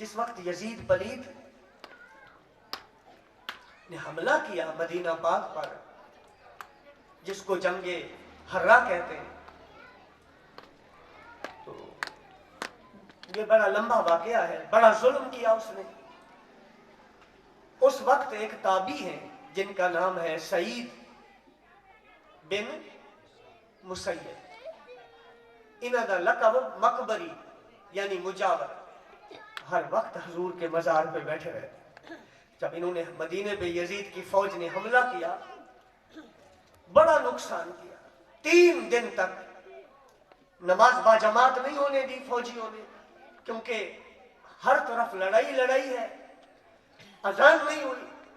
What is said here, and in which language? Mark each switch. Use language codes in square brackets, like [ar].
[ur] جس وقت یزید پلید نے حملہ کیا مدینہ پاک پر جس کو جنگ حرہ کہتے ہیں تو یہ بڑا لمبا واقعہ ہے. بڑا ظلم کیا اس نے. اس وقت ایک تابعی ہیں جن کا نام ہے سعید بن مسیب. [pa] انہاں دا لقب مقبری یعنی مجاور. [ur] ہر وقت حضور کے مزار پہ بیٹھے رہے. جب انہوں نے مدینے پہ یزید کی فوج نے حملہ کیا بڑا نقصان کیا. 3 دن تک نماز با جماعت نہیں ہونے دی فوجیوں نے کیونکہ ہر طرف لڑائی ہے. اذان نہیں ہوئی.